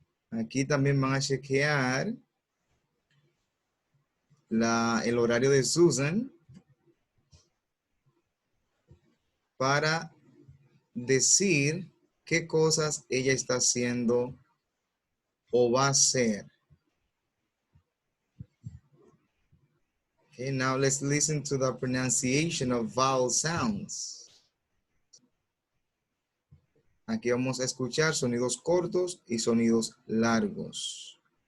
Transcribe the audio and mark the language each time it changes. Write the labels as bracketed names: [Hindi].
[Spanish] Aquí también van a chequear el horario de Susan para decir qué cosas ella está haciendo o va a hacer. [English] Okay, now let's listen to the pronunciation of vowel sounds. [Spanish] Aquí vamos a escuchar sonidos cortos y sonidos largos.